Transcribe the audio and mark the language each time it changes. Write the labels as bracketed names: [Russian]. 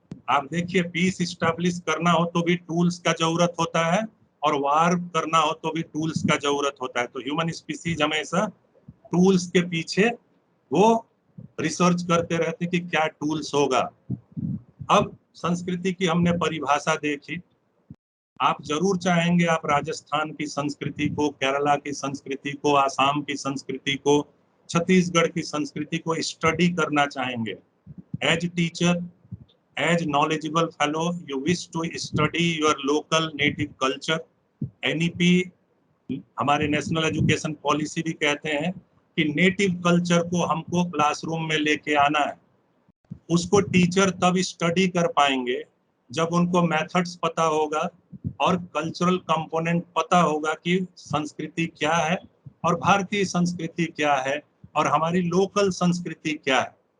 [Hindi] आप देखिए, piece establish करना हो तो भी टूल्स का जरूरत होता है और वार करना हो तो भी टूल्स का जरूरत होता है। तो ह्यूमन स्पीसीज हमेशा टूल्स के पीछे वो रिसर्च करते रहते कि क्या टूल्स होगा। अब संस्कृति की हमने परिभाषा देखी। आप जरूर चाहेंगे आप राजस्थान की संस्कृति को, केरला की संस्कृति को, आसाम की संस्कृति को, छत्तीसगढ़ की संस्कृति को स्टडी करना चाहेंगे। As teacher, as [English] knowledgeable fellow, you wish to study your local native culture. [Hindi] NEP, हमारे नेशनल एजुकेशन पॉलिसी भी कहते हैं कि नेटिव कल्चर को हमको क्लासरूम में लेके आना है। उसको टीचर तब स्टडी कर पाएंगे जब उनको मेथड्स पता होगा और कल्चरल कंपोनेंट पता होगा कि संस्कृति क्या है और भारतीय संस्कृति क्या है और हमारी लोकल संस्कृति क्या है।